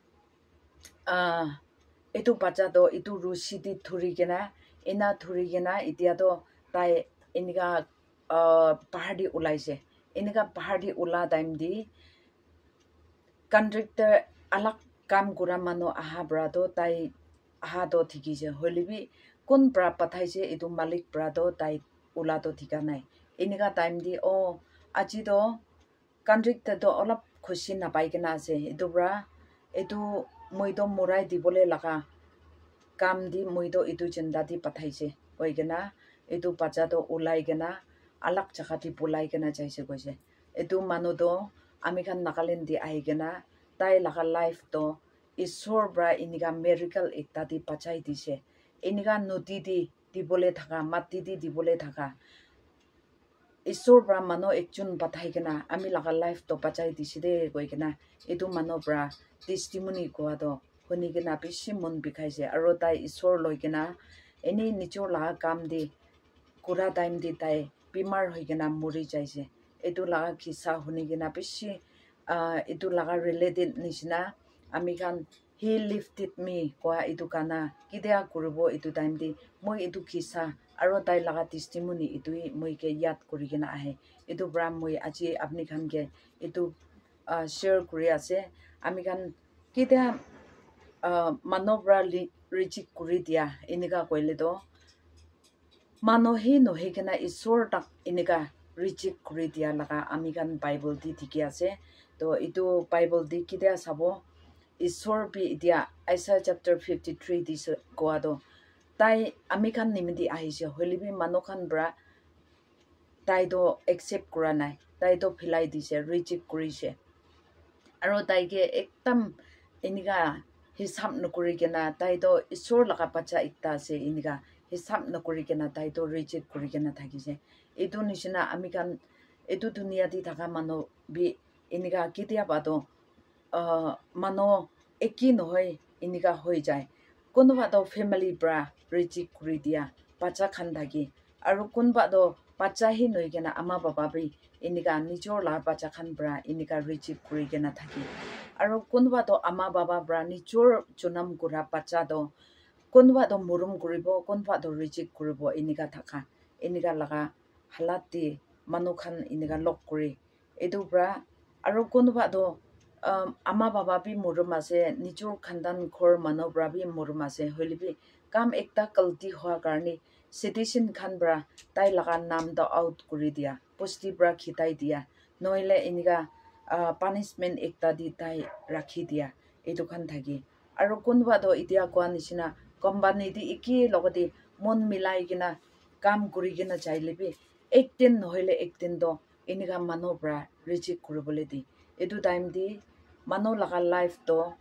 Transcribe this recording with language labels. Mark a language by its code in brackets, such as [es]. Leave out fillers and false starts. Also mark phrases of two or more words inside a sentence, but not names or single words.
[nag] etu bacha do etu rusi di thuri gena ena thuri gena itia do tai iniga bahar di ulaise iniga bahar di ula time di contractor alak kam kura manu aha bra do tai aha do thiki je holibi kun pra pathai je etu malik pra do tai ula do thika nai iniga time di o aji do contractor do olap khushi na pai gena ase etu bra etu moido murai dibole laga kam di moido etu jinda di pathai je hoi gena etu bacha do ulai gena alak jagah di bulai gena jaise goise etu manu do ami khan Nagaland di ai gena tai laga life do isor bra iniga miracle ekta di pachai dise iniga nodi di dibole thaka mati di dibole thaka isor bra mano ekjun pathai gena ami laga life to pachai dise de goi gena etu mano bra testimony ko do honi gena bishi mon bikhaise aro tai isor loi gena eni nichor laga kam di kura time di tai bimar hoi gena mori jaise etu laga kisa honi gena bishi etu laga related nishina ami khan [en] he lifted me [nag] kwa etu kana kidya kuribo etu time di moi etu kisa aro tai laga testimony etu moi ke yad kuri gena ahe etu bra moi aji apni khan ke etu share kuri ase ami khan kidya manobra reject kuri dia eniga koile do mano he no he gena isor tak eniga reject kuri dia laga ami khan bible di dikhi ase to etu bible di kidya sabo isor bi dia Isaiah chapter 53 dis koa do tai ami khan nimidi ahise holibi mano khan bra tai do accept kura nai tai do philai dise reject kurise aro tai ke ekdam eniga hisab nokuri gena tai do isor laga bacha ekta ase eniga hisab nokuri gena tai do reject kuri gena thakise etu nishina ami khan etu dunia di thaka mano bi eniga kitia ba do mano eki nohoi eniga hoi jai kunba do family bra reject kuri dia bacha khan thaki aro kunba do bacha hi noi gena ama baba bi eniga nijor la bacha khan bra eniga reject kuri gena thaki aro kunba do ama baba bra nijor chunam kura bacha do kunba do murum kuribo kunba do reject kuribo eniga thaka eniga laga halat di manu khan eniga lok kuri edu bra aro kunba do ama baba bi murum ase nijor khandan khor manu bra bi murum ase holibi kam ekta kalti hwa karni citizen khan bra tai laga nam do out kuri dia posti bra khitai dia noile eniga punishment ekta di tai rakhi dia etu khan thaki aro kunba do itia kwa nishina company di iki logodi mon milai gina kam kuri gina jailebi ektin nohile ektin do eniga mano bra reject kuribole di etu time di mano laga life to